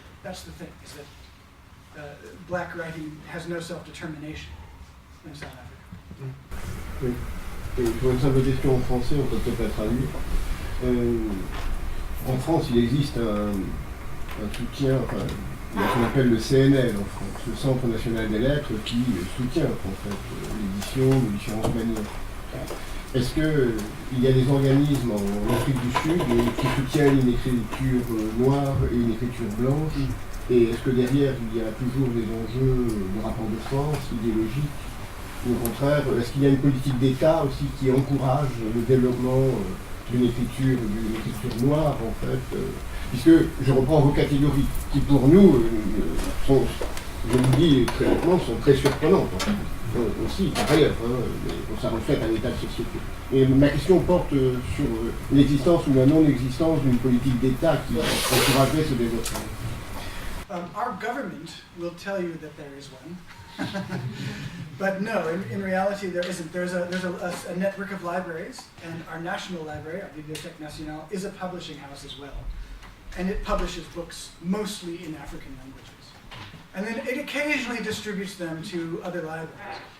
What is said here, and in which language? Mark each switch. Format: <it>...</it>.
<en>That's the thing, is that black writing has no self-determination in South Africa.</en> <fr>Oui. Et pour une simple question en français, on peut peut-être la traduire. En France, il existe un soutien, enfin, il y a ce qu'on appelle le CNL en France, le Centre National des Lettres, qui soutient en fait l'édition de différentes manières. Est-ce qu'il y a des organismes en Afrique du Sud qui soutiennent une écriture noire et une écriture blanche? Et est-ce que derrière il y a toujours des enjeux de rapport de force, idéologiques? Ou au contraire, est-ce qu'il y a une politique d'État aussi qui encourage le développement d'une écriture noire en fait, puisque je reprends vos catégories qui pour nous sont, je vous dis très nettement, sont très surprenantes en fait. Aussi par ailleurs, ça reflète un état de société. Et ma question porte sur l'existence ou la non-existence d'une politique d'État qui encouragerait ce développement.</fr> <en>Our government will tell you that there is one. But no, in reality there isn't. There's a network of libraries, and our national library, our Bibliothèque Nationale, is a publishing house as well. And it publishes books mostly in African languages. And then it occasionally distributes them to other libraries.</en>